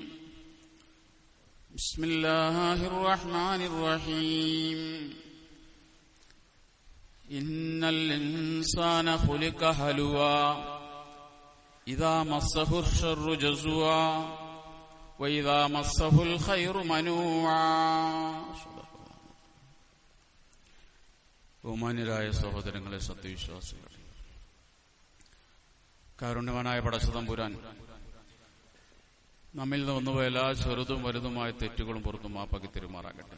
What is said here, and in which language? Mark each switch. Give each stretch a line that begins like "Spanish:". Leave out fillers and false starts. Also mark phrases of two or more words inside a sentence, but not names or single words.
Arabic: بسم الله الرحمن الرحيم إن الإنسان خلق هلوعا إذا مسه الشر جزوعا وإذا مسه الخير منوعا.
Malayalam: ബഹുമാന്യരായ സഹോദരങ്ങളെ, സത്യവിശ്വാസികളെ, കാരുണ്യവാനായ പടച്ചതമ്പുരാൻ നമ്മിൽ നിന്ന് വന്നുപോയ എല്ലാ ചെറുതും വലുതുമായ തെറ്റുകളും പുറത്തു മാപ്പാക്കി തെരുമാറാകട്ടെ.